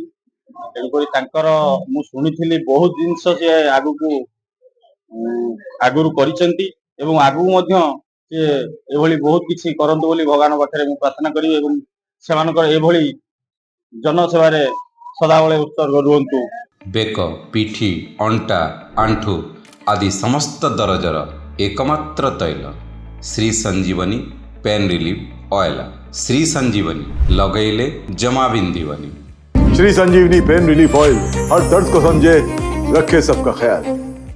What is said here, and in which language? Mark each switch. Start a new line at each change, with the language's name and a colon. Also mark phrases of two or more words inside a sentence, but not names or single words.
Odia: ତେଣୁକରି ତାଙ୍କର ମୁଁ ଶୁଣିଥିଲି ବହୁତ ଜିନିଷ ସେ ଆଗରୁ କରିଛନ୍ତି ଏବଂ ଆଗକୁ ମଧ୍ୟ ସେ ଏଭଳି ବହୁତ କିଛି କରନ୍ତୁ ବୋଲି ଭଗବାନ ପାଖରେ ମୁଁ ପ୍ରାର୍ଥନା କରିବି ଏବଂ ସେମାନଙ୍କର ଏଭଳି ଜନସେବାରେ ସଦାବେଳେ ଉତ୍ସର୍ଗ ରୁହନ୍ତୁ। ବେକ, ପିଠି, ଅଣ୍ଟା, ଆଣ୍ଠୁ ଆଦି ସମସ୍ତ ଦରଜର ଏକମାତ୍ର ତୈଳ ଶ୍ରୀ ସଞ୍ଜୀବନୀ ପେନ୍ ରିଲିଫ୍ ଅଏଲ୍। ଶ୍ରୀ ସଞ୍ଜୀବନୀ ଲଗେଇଲେ ଜମା ବିନ୍ଧିବନି।
Hindi: श्री संजीवनी पेन रिलीफ ऑयल हर दर्द को समझे, रखे सबका ख्याल।